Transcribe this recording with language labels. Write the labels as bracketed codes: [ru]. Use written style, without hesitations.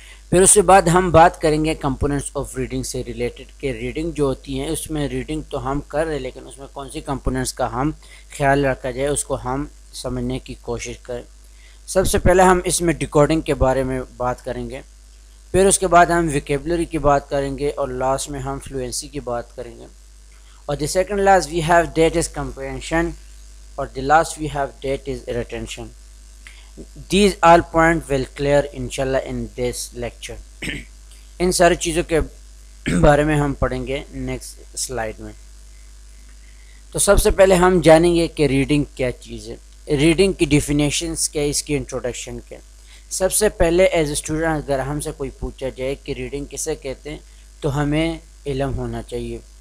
[hi] फिर उसके बाद हम बात करेंगे कंपोनेंट्स ऑफ रीडिंग से रिलेटेड, कि रीडिंग जो होती है उसमें रीडिंग तो हम कर रहे हैं लेकिन उसमें कौन सी कंपोनेंट्स का हम ख्याल रखा जाए उसको हम समझने की कोशिश करें। सबसे पहले हम इसमें डिकोडिंग के बारे में बात करेंगे, फिर उसके बाद हम वोकैबुलरी की बात करेंगे और लास्ट में हम फ्लुएंसी की बात करेंगे। [en] और the second last we have that is comprehension और the last we have that is retention. These all points will clear inshallah in this lecture. [hi] इन सारी चीज़ों के बारे में हम पढ़ेंगे नेक्स्ट स्लाइड में। तो सबसे पहले हम जानेंगे कि रीडिंग क्या चीज़ है, रीडिंग की डिफिनेशंस क्या, इसकी इंट्रोडक्शन क्या। सबसे पहले एज ए स्टूडेंट अगर हमसे कोई पूछा जाए कि रीडिंग किसे कहते हैं तो हमें इल्म होना चाहिए।